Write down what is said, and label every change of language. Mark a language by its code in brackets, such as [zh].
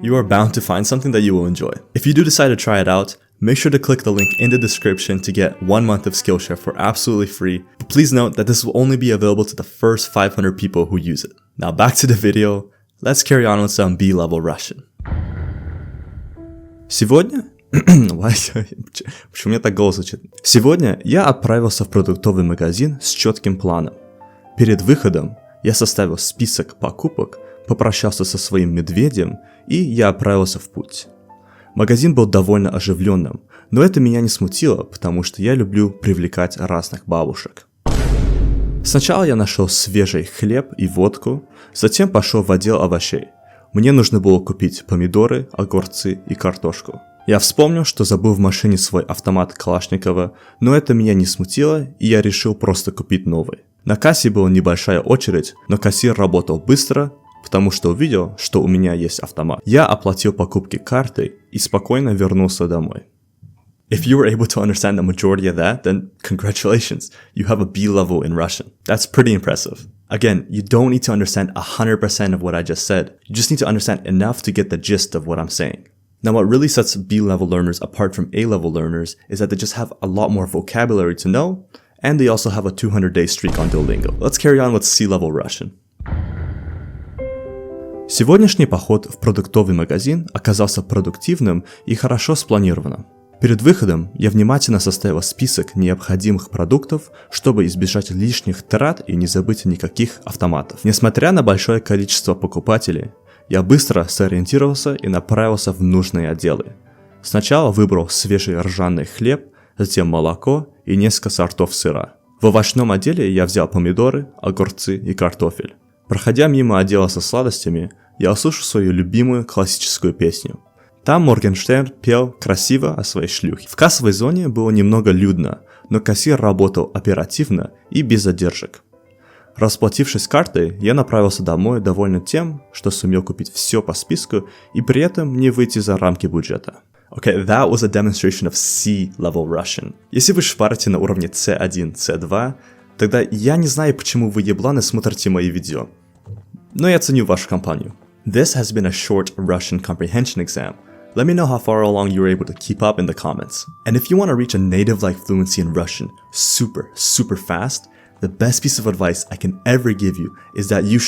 [en] You are bound to find something that you will enjoy. If you do decide to try it out, make sure to click the link in the description to get 1 month of Skillshare for absolutely free. But please note that this will only be available to the first 500 people who use it. Now back to the video, let's carry on with some B-level Russian. [ru] Сегодня почему у меня так голос звучит? Сегодня я отправился в продуктовый магазин с четким планом. Перед выходом я составил список покупок, попрощался со своим медведем, и я отправился в путь. Магазин был довольно оживленным, но это меня не смутило, потому что я люблю привлекать разных бабушек. Сначала я нашел свежий хлеб и водку, затем пошел в отдел овощей. Мне нужно было купить помидоры, огурцы и картошку. Я вспомнил, что забыл в машине свой автомат Калашникова, но это меня не смутило, и я решил просто купить новый. На кассе была небольшая очередь, но кассир работал быстро, потому что увидел, что у меня есть автомат. Я оплатил покупки картой и спокойно вернулся домой. [en] If you were able to understand the majority of that, then congratulations, you have a B level in Russian. That's pretty impressive. Again, you don't need to understand 100% of what I just said. You just need to understand enough to get the gist of what I'm saying. Now, what really sets B-level learners apart from A-level learners is that they just have a lot more vocabulary to know, and they also have a 200-day streak on Duolingo. Let's carry on with C-level Russian. [ru] Сегодняшний поход в продуктовый магазин оказался продуктивным и хорошо спланированным. Перед выходом я внимательно составил список необходимых продуктов, чтобы избежать лишних трат и не забыть никаких автоматов. Несмотря на большое количество покупателей, я быстро сориентировался и направился в нужные отделы. Сначала выбрал свежий ржаный хлеб, затем молоко и несколько сортов сыра. В овощном отделе я взял помидоры, огурцы и картофель. Проходя мимо отдела со сладостями, я услышал свою любимую классическую песню. Там Моргенштерн пел красиво о своей шлюхе. В кассовой зоне было немного людно, но кассир работал оперативно и без задержек. Расплатившись картой, я направился домой довольный тем, что сумел купить все по списку и при этом не выйти за рамки бюджета. [en] Okay, that was a demonstration of C-level Russian. [ru] Если вы шпарите на уровне C1, C2, тогда я не знаю, почему вы, ебланы, смотрите мои видео. Но я ценю вашу компанию. [en] This has been a short Russian comprehension exam. Let me know how far along you were able to keep up in the comments. And if you want to reach a native-like fluency in Russian super fast, the best piece of advice I can ever give you is that you should